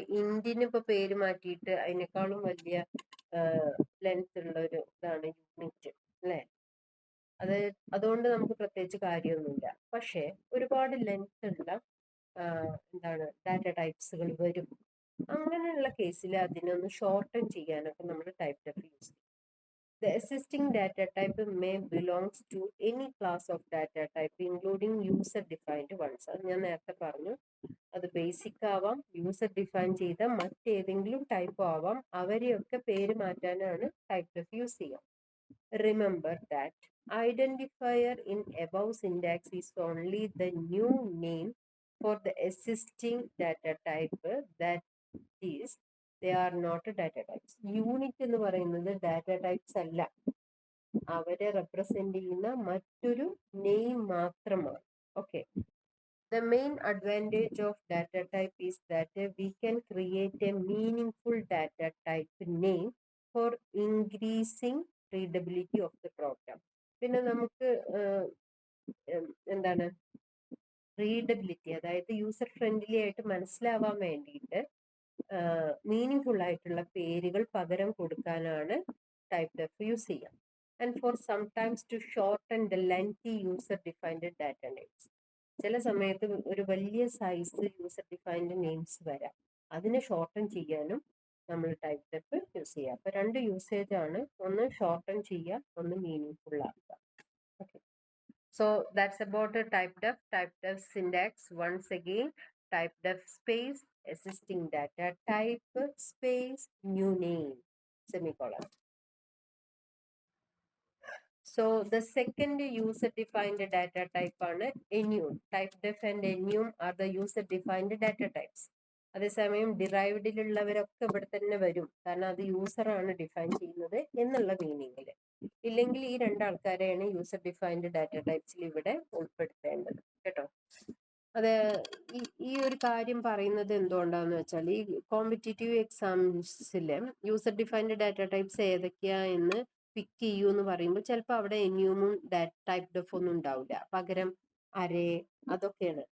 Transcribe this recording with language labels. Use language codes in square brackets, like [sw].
[ml] ഇപ്പൊ ഇന്റിന് ഇപ്പൊ പേര് മാറ്റിയിട്ട് അതിനേക്കാളും വലിയ ലെങ്ത് ഉള്ള ഒരു ഇതാണ് യൂണിറ്റ് അല്ലെ. അതുകൊണ്ട് നമുക്ക് പ്രത്യേകിച്ച് കാര്യമൊന്നുമില്ല. പക്ഷെ ഒരുപാട് ലെങ്ത് ഉള്ള എന്താണ് ഡാറ്റ ടൈപ്സുകൾ വരും. അങ്ങനെയുള്ള കേസിൽ അതിനൊന്ന് ഷോർട്ടൻ ചെയ്യാനൊക്കെ നമ്മൾ ടൈപ്പ് ഡെഫ് യൂസ് ചെയ്യും. [en] The existing data type may belongs to any class of data type including user defined ones. [ml] അത് ഞാൻ നേരത്തെ പറഞ്ഞു. അത് ബേസിക് ആവാം, യൂസർ ഡിഫൈൻ ചെയ്ത മറ്റേതെങ്കിലും ടൈപ്പ് ആവാം. അവരെയൊക്കെ പേര് മാറ്റാനാണ് ടൈപ്പ് ഡെഫ് യൂസ് ചെയ്യുക. [en] Remember that identifier in above syntax is only the new name for the existing data type, that is, they are not data types. [ml] Unit എന്ന് പറയുന്നത് ഡാറ്റ ടൈപ്സ് അല്ല, അവരെ റെപ്രസെന്റ് ചെയ്യുന്ന മറ്റൊരു നെയിം മാത്രമാണ്. [en] Okay, the main advantage of data type is that we can create a meaningful data type name for increasing readability of the program. [ml] പിന്നെ നമുക്ക് എന്താണ് റീഡബിലിറ്റി, അതായത് യൂസർ ഫ്രണ്ട്ലി ആയിട്ട് മനസ്സിലാവാൻ വേണ്ടിയിട്ട് മീനിങ് ഫുൾ ആയിട്ടുള്ള പേരുകൾ പകരം കൊടുക്കാനാണ് ടൈപ്പ് ഡെഫ് യൂസ് ചെയ്യുക. [en] And for sometimes to shorten the lengthy user defined data names. [ml] ചില സമയത്ത് ഒരു വലിയ സൈസ് യൂസർ ഡിഫൈൻഡ് നെയിംസ് വരാം, അതിനെ ഷോർട്ടൻ ചെയ്യാനും നമ്മൾ ടൈപ്പ് ഡെഫ് യൂസ് ചെയ്യുക. അപ്പൊ 2 യൂസേജ് ആണ്, ഒന്ന് ഷോർട്ടൻ ചെയ്യുക, ഒന്ന് മീനിങ് ഫുൾ ആക്കുക. [en] Okay, so that's about the type def syntax. Once again, type def space existing data type space new name semicolon. So the second user defined data type [ml] ആണ് [en] enum. Typedef and enum are the user defined data types. [ml] അതേസമയം ഡിറൈവ്ഡിലുള്ളവരൊക്കെ ഇവിടെ തന്നെ വരും, കാരണം അത് user ആണ് define ചെയ്യുന്നത് എന്നുള്ള മീനിങ്ങിൽ. ഇല്ലെങ്കിൽ ഈ രണ്ടാൾക്കാരെയാണ് യൂസർ ഡിഫൈൻഡ് ഡാറ്റ ടൈപ്സിൽ ഇവിടെ ഉൾപ്പെടുത്തേണ്ടത് കേട്ടോ. അത് ഈ ഒരു കാര്യം പറയുന്നത് എന്തുകൊണ്ടാന്ന് വെച്ചാൽ, ഈ competitive എക്സാംസിലെ user defined data types ഏതൊക്കെയാ എന്ന് പിക്ക് ചെയ്യൂ എന്ന് പറയുമ്പോൾ ചിലപ്പോൾ അവിടെ എന്യൂമും ടൈപ്പ് ഡെഫ് ഒന്നും ഉണ്ടാവില്ല, പകരം അരേ അതൊക്കെയാണ്.